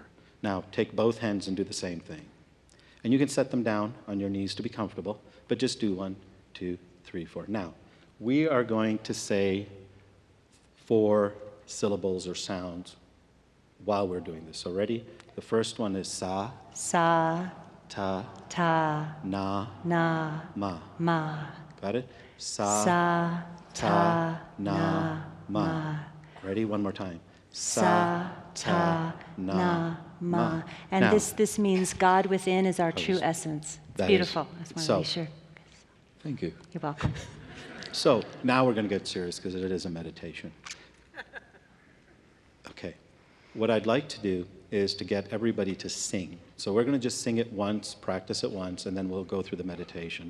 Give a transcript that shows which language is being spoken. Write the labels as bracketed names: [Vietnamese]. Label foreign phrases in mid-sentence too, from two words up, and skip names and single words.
[English] Now take both hands and do the same thing. And you can set them down on your knees to be comfortable, but just do 1, 2, 3, 4. Now, we are going to say 4 syllables or sounds while we're doing this. So ready? The first one is sa, [Sanskrit] Sa, ta, ta, na, na, ma. ma. [English] Got it? [Sanskrit] Sa, Sa, ta, na, ma. [English] Ready? One more time. [Sanskrit] Sa, ta, na, ma. [English] And Now, this means God within is our true essence. It's that beautiful. is- I just so- want to be sure. Thank you. You're welcome. So now we're going to get serious because it is a meditation. Okay. what I'd like to do is to get everybody to sing. So we're going to just sing it once, practice it once, and then we'll go through the meditation.